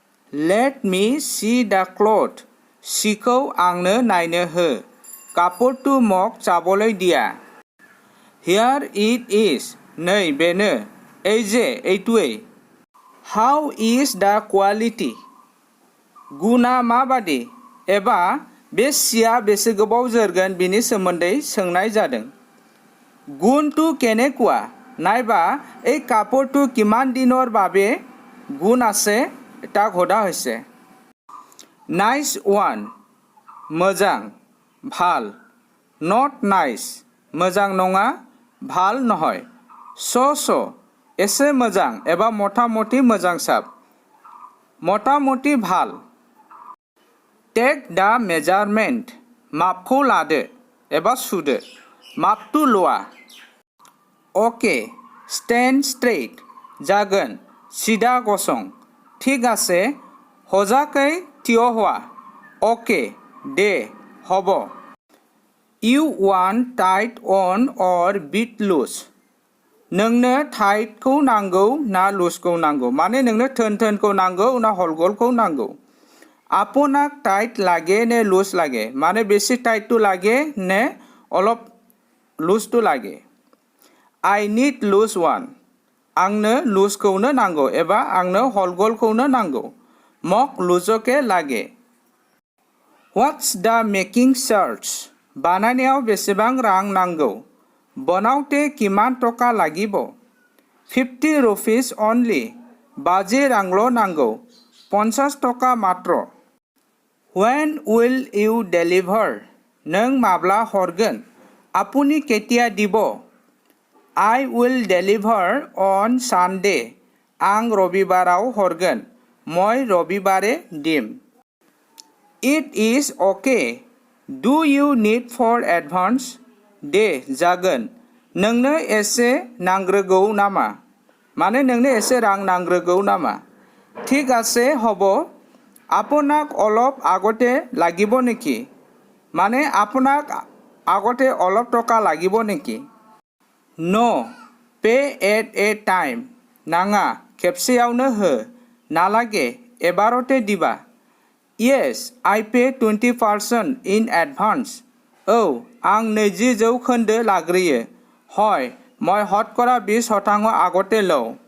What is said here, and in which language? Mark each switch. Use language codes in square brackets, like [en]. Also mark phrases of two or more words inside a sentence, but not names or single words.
[en] Let me see the cloth. [brx] सिखौ आंनो नायनो हो [as] कापड़টো মোক চাবলৈ দিয়া [en] Here it is [brx] नै बेनो [as] এই যে এইটোৱেই [en] How is the quality [brx] गुना माबादि एबा बे सिया बेसे गोबाव जोरगोन बिनि सोमोन्दै सोंनाय जादों [as] गुनটো কেনেকুৱা নাইবা এই কাপড়টো কিমান দিনৰ বাবে গুণ আছে তাক সোধা হৈছে [en] nice one [brx] मोजां ভাল [en] not nice [brx] मोजां नङा [as] ভাল নহয় [brx] so एसे मोजां एबा मथा-मथि मोजां साब मथा-मथि ভাল [en] Take the measurement [brx] मापखौ लादो एबा सुदो [as] মাপটো লোৱা [en] Okay stand straight [brx] जागोन सिदा गसं [as] ঠিক আছে [brx] हजाकै [as] থিয় হোৱা [brx] Okay दे হব You [en] want tight on or bit loose [brx] नोंनो टाइटखौ नांगौ ना लुजखौ नांगौ माने नोंनो थोन-थोनखौ नांगौ ना हलगलखौ नांगौ [as] আপোনাক টাইট লাগে নে লুজ লাগে মানে বেছি টাইটটো লাগে নে অলপ লুজটো লাগে [en] I need loose one [brx] आंनो लुजखौनो नांगौ एबा आंनो हलगलखौनो नांगौ [as] মোক লুজকে লাগে [en] What's the making charge [brx] बानायनायाव बेसेबां रां नांगौ [as] বনাওঁতে কিমান টকা লাগিব [en] 50 rupees only [brx] 50 रांल' नांगौ [as] 50 টকা মাত্ৰ [en] When will you deliver [brx] नों माब्ला हरगोन [as] আপুনি কেতিয়া দিব [en] I will deliver on Sunday [brx] आं रबिबाराव हरगोन [as] মই ৰবিবাৰে দিম [en] It is okay Do you need for advance [brx] दे जागोन नोंनो एसे नांग्रोगौ नामा माने नोंनो एसे रां नांग्रोगौ नामा ঠিক [as] আছে হ'ব আপোনাক অলপ আগতে লাগিব নেকি মানে আপোনাক আগতে অলপ টকা লাগিব নেকি [en] No pay at a time [brx] নাঙা खेबसेयावनो हो [as] নালাগে এবাৰতে দিবা [en] Yes I pay 20% in advance [brx] औ आं 20 जौखोन्दो लाग्रोयो [as] হয় মই হতকৰা 20% আগতে লও